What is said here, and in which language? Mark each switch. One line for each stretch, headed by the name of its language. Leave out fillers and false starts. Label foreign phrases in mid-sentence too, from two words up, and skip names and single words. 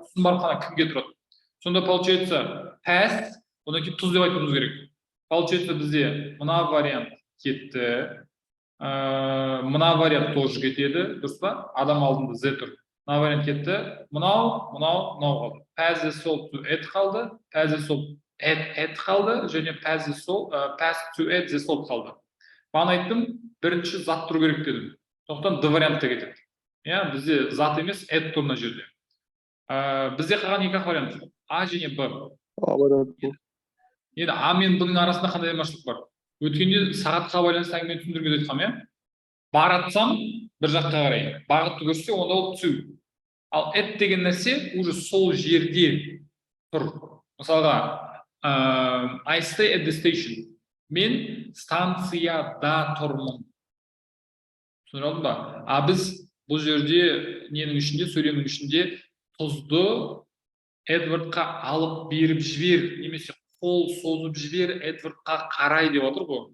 Kazakh: Сосын барып қана кімге тұрады? Сонда получается pass, одан кейін тұз деп айтуымыз керек. Получается бізде мына вариант кетті. Мына вариант тоже кетеді, дұрыс па? Адам алдында Зе тұр. Мына вариант кетті. Мынау қалды.
English: Pass the salt to it қалды. Pass the salt at қалды. Және pass to it the salt қалды.
Kazakh: Баған айттым, бірінші зат тұру керек дедім. Сондықтан д вариантта кетеді. Бізде зат емес, эд тұр мына жерде. Бізде қалған екі вариант. А және Б. Енді А мен Б-ның арасында қандай айырмашылық бар? Өткенде сағатқа байланысты әңгімені түсіндіргенде айтқам, Баратсам бір жаққа қарай. Бағытты көрсе, онда ол to. Ал эд деген нәрсе уже сол жерде тұр. Мысалға,
English: I stay at the station.
Kazakh: Мен станцияда тұрмын. Түсіндір алдым ба? Біз бұл жерде ненің ішінде, сөйлемнің ішінде тұзды Эдвардқа алып беріп жібер, немесе қол созып жібер, Эдвардқа қарай деп отыр ғой.